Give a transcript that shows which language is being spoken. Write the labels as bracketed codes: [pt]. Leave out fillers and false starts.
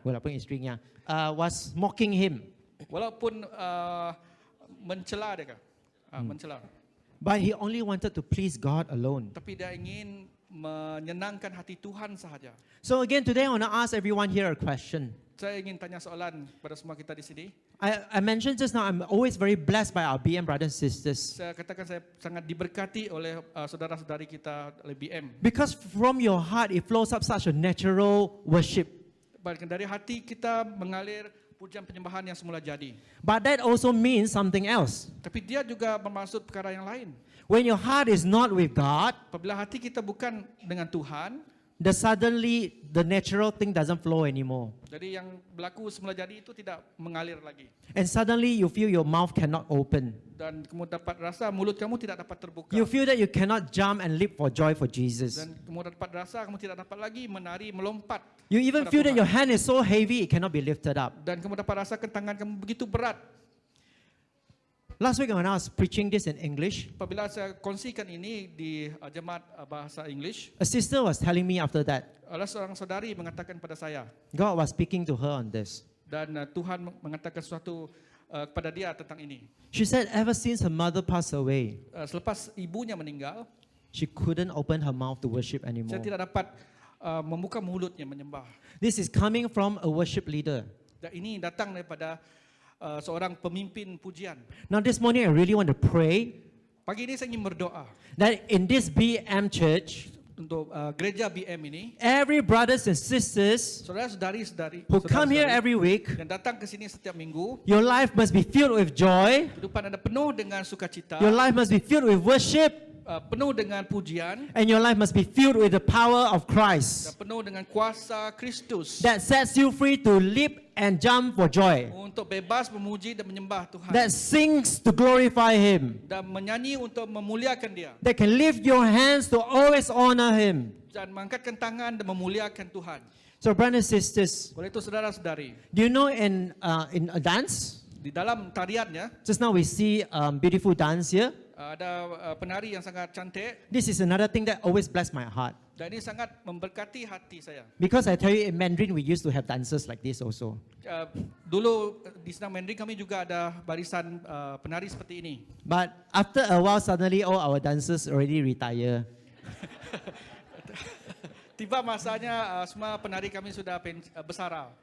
[ms] Walaupun istrinya [en] was mocking him. [ms] walaupun mencela dia, mencela. [en] But he only wanted to please God alone. [ms] Tapi dia ingin menyenangkan hati Tuhan sahaja. [en] So again, today I want to ask everyone here a question. [ms] Saya ingin tanya soalan pada semua kita di sini. [en] I mentioned just now, I'm always very blessed by our BM brothers and sisters. [ms] Saya katakan saya sangat diberkati oleh saudara-saudari kita oleh BM. [en] Because from your heart, it flows up such a natural worship. [ms] Bahkan dari hati kita mengalir pujian penyembahan yang semula jadi. [en] But that also means something else. [ms] Tapi dia juga bermaksud perkara yang lain. [en] When your heart is not with God, [ms] Apabila hati kita bukan dengan Tuhan, [en] suddenly the natural thing doesn't flow anymore. [ms] jadi yang berlaku semula jadi itu tidak mengalir lagi. [en] And suddenly you feel your mouth cannot open. [ms] Dan kamu dapat rasa mulut kamu tidak dapat terbuka. [en] You feel that you cannot jump and leap for joy for Jesus. [ms] Dan kamu dapat rasa kamu tidak dapat lagi menari melompat. [en] You even [ms] kepada [en] feel that [ms] Tuhan. [en] your hand is so heavy it cannot be lifted up. [ms] Dan kamu dapat rasakan tangan kamu begitu berat. [en] Last week when I was preaching this in English, [ms] Apabila saya kongsikan ini di jemaat bahasa English, [en] a sister was telling me after that, [ms] ada seorang saudari mengatakan pada saya, [en] God was speaking to her on this. [ms] dan Tuhan mengatakan sesuatu kepada dia tentang ini. [en] She said ever since her mother passed away, [ms] Selepas ibunya meninggal, [en] she couldn't open her mouth to worship [ms] saya [en] anymore. [ms] tidak dapat membuka mulutnya menyembah. [en] This is coming from a worship leader. [ms] Dan ini datang daripada seorang pemimpin pujian. [en] Now this morning I really want to pray [ms] Pagi ini saya ingin berdoa [en] that in this BM church, [ms] untuk gereja BM ini, [en] every brothers and sisters [ms] saudara-saudari [en] who come here every week, [ms] yang datang ke sini setiap minggu, [en] your life must be filled with joy. [ms] kehidupan Anda penuh dengan sukacita, [en] Your life must be filled with worship. [ms] penuh dengan pujian, [en] And your life must be filled with the power of [ms] dan [en] Christ [ms] penuh dengan kuasa Kristus [en] that sets you free to leap and jump for joy, [ms] untuk bebas memuji dan menyembah Tuhan, [en] that sings to glorify Him, [ms] dan menyanyi untuk memuliakan Dia, [en] that can lift your hands to always honor Him. [ms] dan mengangkatkan tangan dan memuliakan Tuhan. [en] So brothers and sisters, [ms] Oleh itu saudara-saudari, [en] do you know in a dance, [ms] di dalam tariannya [en] just now we see beautiful dance here. [ms] ada penari yang sangat cantik, [en] This is another thing that always bless my heart. [ms] dan ini sangat memberkati hati saya. [en] Because I tell you, in Mandarin we used to have dances like this also. [ms] Dulu di Senang Mandarin kami juga ada barisan penari seperti ini. [en] But after a while, suddenly all our dancers already retire. [ms] Tiba masanya semua penari kami sudah bersara.